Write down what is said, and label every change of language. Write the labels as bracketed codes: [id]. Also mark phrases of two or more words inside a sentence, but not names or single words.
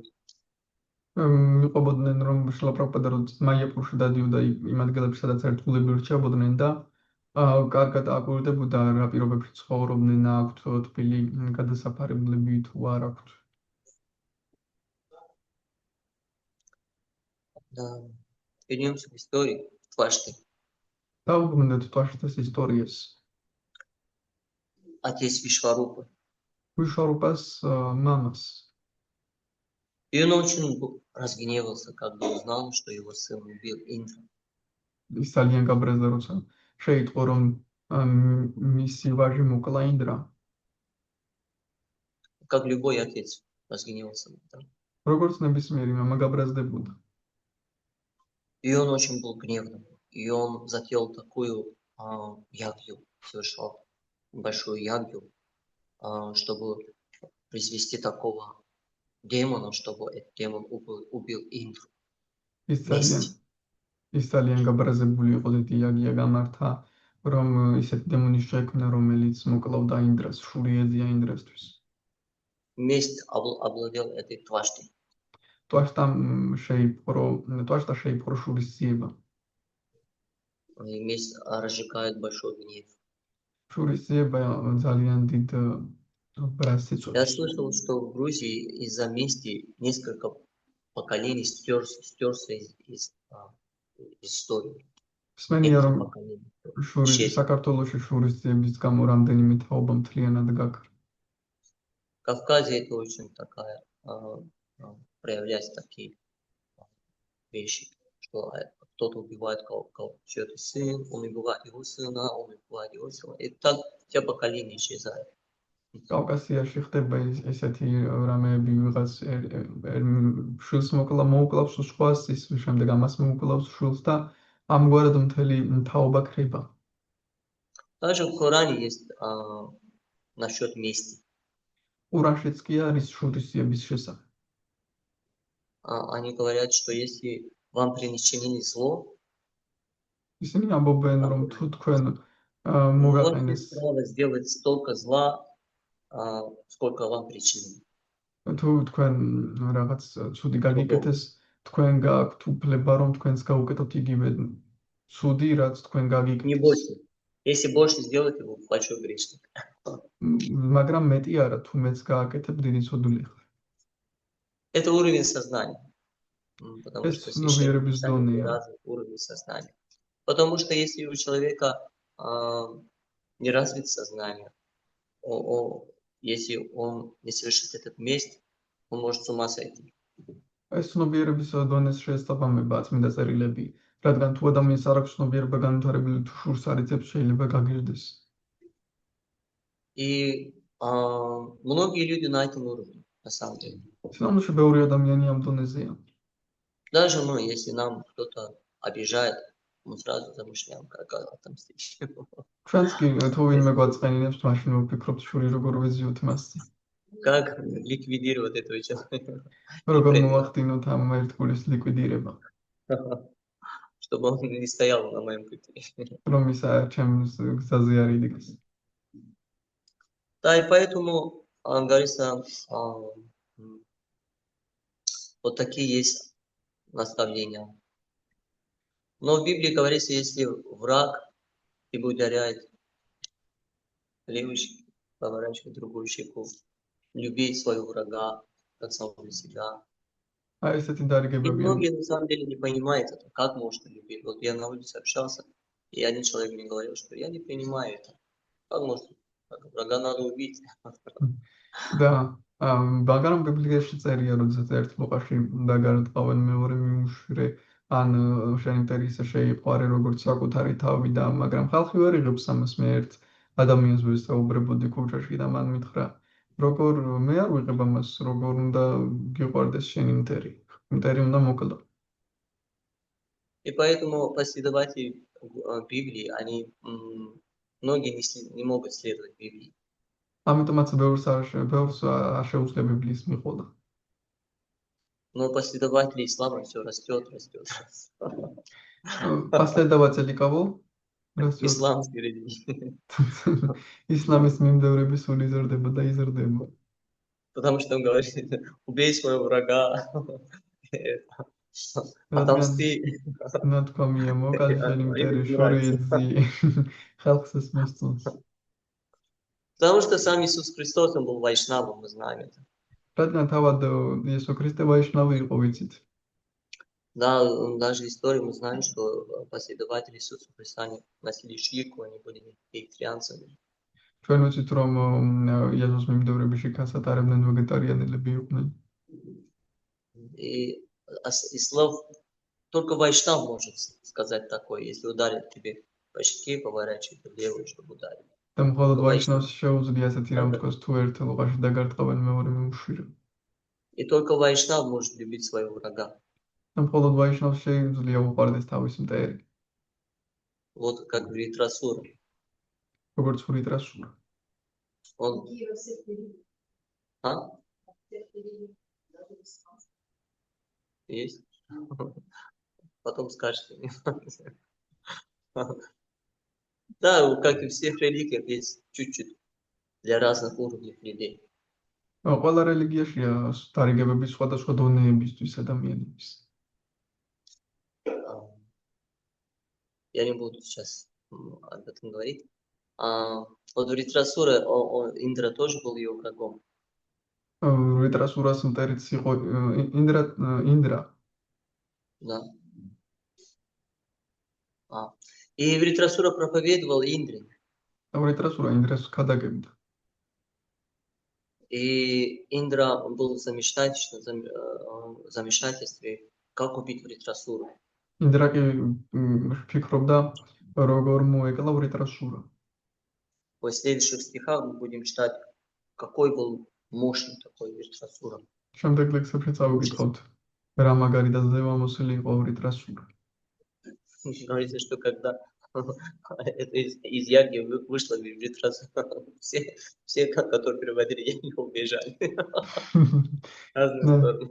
[ka] მიყვებოდნენ რომ შილა პრაბჰუპადა როდესაც მაიაპურში დადიოდა იმ ადგილებში სადაც ერთგულები რჩებოდნენ და კარგად აკვირდებოდა რა პირობებში ცხოვრობდნენ, აქვთ თბილი გადასაფარებლები თუ არ აქვთ. [ru] Да. Вернемся в историю Твашты. [ka] Დაუბრუნდეთ თვაშტას ისტორიას. [ru] Отец Вишварупа. [ka] ვიშვარუპას мамас. [ru] И он очень разгневался, когда узнал, что его сын убил Индра. [ka] ის ძალიან გაბრაზდა, როცა შეიტყო რომ მისი ვაჟი მოკლა ინდრა. [ru] Как любой отец разгневался. Да? [ka] როგორც ნებისმიერი მამა გაბრაზდებოდა. [ru] И он очень был гневным. И он затеял такую ягью, совершал большую ягью, чтобы произвести такого демона, чтобы этот демон убил Индру. [ka] ის ძალიან გაბრაზებული იყო, დიდი იაგია გამართა, რომ ისეთი დემონი შეექმნა, რომელიც მოკლავდა ინდრას, შური ეძია ინდრასთვის. [ru] Месть овладел этой Тваштой. [ka] Твашта შეიპყრო შურის ძიება. [ru] И месть разжигает большой гнев. [ka] შურის ძიება ძალიან დიდ ბრაზს იწვევს. [ru] Я слышал, что в Грузии из-за мести несколько поколений стерся из истории. [ka] სმენია რომ საქართველოში შურის ძიების გამო რამდენიმე თაობა მთლიანად გაქრა. [ru] В Кавказе это очень такая проявляются такие вещи, что кто-то убивает чьё-то сын, он убивает его сына, он убивает его сына. И так все поколения исчезают. [ka] კავკასიაში ხდება ესეთი რამეები, ვიღაც შვილს მოუკლავს სხვას, ის შემდეგ ამას მოუკლავს შვილს და ამგვარად მთელი თაობა ქრება. [ru] Также в Коране есть насчет мести. [ka] ყურანშიც კი არის შურის ძიების შესახებ. [ru] Они говорят, что если вам причинили зло, [ka] ისინი ამბობენ, რომ თუ თქვენ [ru] можете право сделать столько зла, сколько вам причинили. [ka] თუ თქვენ რაღაც ცუდი გაგიკეთეს, თქვენ გააქვთ უფლება, რომ თქვენს გაუკეთოთ იგივე ცუდი, რაც თქვენ გაგიკეთეს. [ru] Не больше. Если больше сделать, вы большой грешник. [ka] მაგრამ მეტი არა, თუ მეც გააკეთებ, დიდი ცოდული ხარ. [ru] Это уровень сознания. Потому что разный уровень сознания. Потому что если у человека не развито сознание, если он не совершит этот месть, он может с ума сойти. [ka] ეს ცნობიერების დონეს შესაბამებაა წმინდა წერილები, რადგან თუ ადამიანს არ აქვს ცნობიერება განვითარებული, თუ შურს არ იცებს, შეიძლება გაგირდეს. [ru] И многие люди на этом уровне, на самом деле. [ka] სინამდვილეში ბევრი ადამიანი ამ დონეზეა. [ru] Даже мы, если нам кто-то обижает, мы сразу замышляем, как отомстить. [ka] ჩვენც კი თუ ვინმე გვაწყენინებს, მაშინ ვფიქრობთ შური როგორ ვეზიოთ მასზე. [ru] Как ликвидировать этого человека? [ka] როგორ მოვახდინოთ ამ ერთგულის ლიკვიდირება? [ru] Чтобы он не стоял на моем пути. [ka] რომ ის ჩემს გზაზე არ იდგეს. [ru] Да, и поэтому, говорится, вот такие есть наставления. Но в Библии говорится, если враг тебя ударяет левой щекой, поворачивай другую щеку, люби своего врага, как самого себя. [ka] ესეთი [ru] И [ka] დარიგებები. [ru] многие на самом деле не понимают это, как можно любить. Вот я на улице общался, и один человек мне говорил, что я не понимаю это. Как можно? Врага надо убить. [ka] და მაგრამ ბიბლიაში წერია, როდესაც ერთ მოყაში დაგარდყავენ მეორე მიუშვირე, ან შენი მტერისა შეიყვარე როგორც საკუთარი თავი და მაგრამ ხალხი ვერ იღებს ამას. მე ერთ ადამიანს ვესაუბრებოდი ქუჩაში და მან მითხრა, როგორ მე არ ვიღებ ამას, როგორ უნდა გიყვარდეს შენი მტერი. მტერი უნდა მოკლო. [ru] И поэтому последователи Библии, они многие не могут следовать Библии. [ka] ამიტომაც ბევრს არ შეუძლია ბიბლიის მიყოლა. [ru] Но последователи ислама все растет. последователи кого? Растет. Исламской религии. [ka] Исламის მიმდევრები სულ იზრდება და იზრდება. [ru] Потому что он говорит, убей своего врага, [ka] რადგან [ru] отомсти. [ka] ნათქვამია მოკალ შენი [ru] Им [ka] მტერი [ru] это [ka] შორი [ru] нравится. [ka] ეძიე. ხალხს ეს მოსწონს. [ru] Потому что сам Иисус Христос, он был вайшнавом, мы знаем это. [ka] რადგან თავად იესო ქრისტე ვაიშნავი იყო, ვიცით. [ru] Да, даже историю мы знаем, что последователи Иисуса Христа они носили ширку, они были вегетарианцами. [ka] ჩვენ ვიცით რომ იესოს მიმდევრებში გასატარებდნენ ვეგეტარიანელები იყვნენ. [ru] И из слов только вайшнав может сказать такое, если ударит тебе по щеке, поворачивай влево, чтобы ударить. [ka] და მხოლოდ [ru] Только [ka] ვაიშნავს [ru] вайшнав. [ka] შეუძლია ასეთი რამ თქვას თუ ერთ ლოყაში დაგარტყავენ მეორე მიმშვიდ. [ru] И только вайшнав может любить своего врага. [ka] და მხოლოდ ვაიშნავს შეუძლია უყვარდეს თავის მტერი. [ru] Вот как говорит Расур. [ka] როგორც ვრიტრასურა. [ru] Он... А? Есть? Потом скажете. Да, как и в всех религиях, есть чуть-чуть для разных уровней людей. [ka] ყველა რელიგიაშია დარიგებები სხვადასხვა დონეებისთვის ადამიანების. [ru] Я не буду сейчас об этом говорить. Вот Вритрасура, Индра тоже был ее врагом. [ka] ვრიტრასურას მტერიც იყო ინდრა. [ru] Да. И Вритрасура проповедовал Индре. [ka] ვრიტრასურა ინდრას ქადაგებდა. [ru] И Индра был в замешательстве, как убить Вритрасуру. [ka] ინდრა კი ფიქრობდა როგორ მოეკლა ვრიტრასურა. [ru] В следующих стихах мы будем читать, какой был мощный такой Вритрасура. [ka] შემდეგ ლექსებში წავიკითხოთ რა მაგარი და ზევამოსილი იყო ვრიტრასურა. [ru] Говорится, что когда из Яги вышла Вритрасура, все, которые переводили, они убежали. Разные стороны.